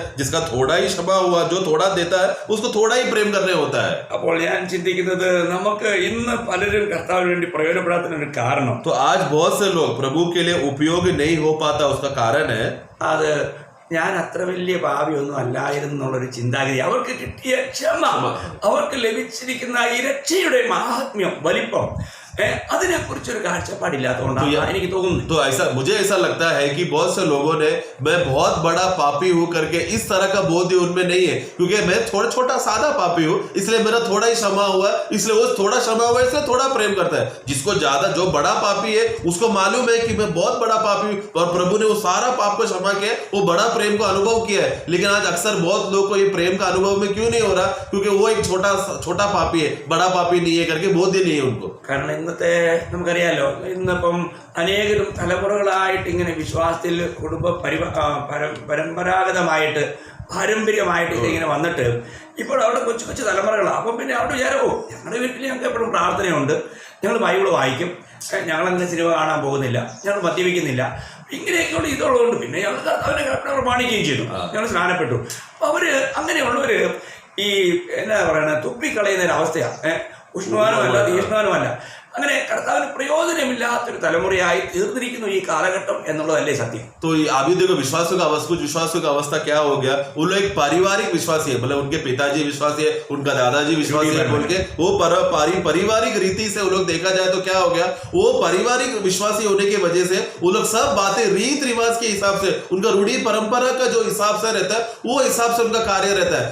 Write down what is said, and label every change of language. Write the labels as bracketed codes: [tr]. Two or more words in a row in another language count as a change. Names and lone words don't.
[hi] जिसका थोड़ा ही क्षमा हुआ, जो थोड़ा देता है उसको थोड़ा ही प्रेम करने होता है. [ml] അപ്പോൾ ഞാൻ ചിന്തിക്കുന്നത്, നമുക്ക് ഇന്ന് പലരും കർത്താവിന് വേണ്ടി പ്രയോജനപ്പെടാത്തതിനൊരു കാരണം, [hi] तो आज बहुत से लोग प्रभु के लिए उपयोग नहीं हो पाता, उसका कारण है [ml] അത് ഞാൻ അത്ര വലിയ പാപിയൊന്നും അല്ലായിരുന്നു എന്നുള്ളൊരു ചിന്താഗതി. അവർക്ക് കിട്ടിയ ക്ഷമ, അവർക്ക് ലഭിച്ചിരിക്കുന്ന ഈ രക്ഷയുടെ മാഹാത്മ്യം, വലിപ്പം, അതിനെ കുറിച്ചൊരു കാഴ്ചപ്പാടില്ലാത്തതുകൊണ്ടാണ് എനിക്ക് തോന്നുന്നത്. [hi] तो ऐसा मुझे ऐसा लगता है कि बहुत से लोगों ने मैं बहुत बड़ा पापी हूं करके इस तरह का बोध उनमें नहीं है, क्योंकि मैं थोड़ा छोटा सादा पापी हूं इसलिए मेरा थोड़ा ही क्षमा हुआ, इसलिए वो थोड़ा क्षमा हुआ इसलिए थोड़ा प्रेम करता है. जिसको ज्यादा, जो बड़ा पापी है उसको मालूम है कि मैं बहुत बड़ा पापी हूं और प्रभु ने वो सारा पाप को क्षमा किया, वो बड़ा प्रेम को अनुभव किया है. लेकिन आज अक्सर बहुत लोग को ये प्रेम का अनुभव में क्यों नहीं हो रहा, क्योंकि वो एक छोटा पापी है, बड़ा पापी नहीं है करके बोध ही नहीं है उनको. [ml] കാരണം ഇന്നത്തെ നമുക്കറിയാലോ, ഇന്നിപ്പം അനേകം തലമുറകളായിട്ട് ഇങ്ങനെ വിശ്വാസത്തിൽ കുടുംബ പരമ്പരാഗതമായിട്ട് പാരമ്പര്യമായിട്ട് ഇതിങ്ങനെ വന്നിട്ട് ഇപ്പോൾ അവിടെ കൊച്ചു കൊച്ചു തലമുറകളാണ്. അപ്പം പിന്നെ അവിടെ വിചാരമോ, ഞങ്ങളുടെ വീട്ടിൽ ഞങ്ങൾക്ക് എപ്പോഴും പ്രാർത്ഥനയുണ്ട്, ഞങ്ങൾ ബൈബിൾ വായിക്കും, ഞങ്ങളങ്ങനെ സിനിമ കാണാൻ പോകുന്നില്ല, ഞങ്ങൾ മദ്യപിക്കുന്നില്ല, ഇങ്ങനെയൊക്കെയുള്ള ഇതുള്ളതുകൊണ്ട് പിന്നെ ഞങ്ങൾ അവരെ പ്രമാണിക്കുകയും ചെയ്തു, ഞങ്ങൾ സ്നാനപ്പെട്ടു. അപ്പം അവര് അങ്ങനെയുള്ളവര് ഈ എന്നാ പറയണ തുപ്പിക്കളയുന്ന ഒരു അവസ്ഥയാണ്. ഉഷ്ണവാനുമല്ല തീഷ്ണവാനുമല്ല. അങ്ങനെ കർത്താവിന് പ്രയോജനമില്ലാത്തൊരു തലമുറയായി തീർന്നിരിക്കുന്നു ഈ കാലഘട്ടം എന്നുള്ളതല്ലേ സത്യം. [hi] तो अभी देखो विश्वासों का अवस्था, कुछ विश्वासों का अवस्था क्या हो गया, वो लोग एक पारिवारिक विश्वासी है, मतलब उनके पिताजी विश्वासी है, उनका दादाजी विश्वासी है बोल के वो पारिवारिक रीति से वो लोग देखा जाए तो क्या हो गया, वो पारिवारिक विश्वासी होने की वजह से वो लोग सब बातें रीत रिवाज के हिसाब से, उनका रूढ़ी परंपरा का जो हिसाब से रहता है वो हिसाब से उनका कार्य रहता है.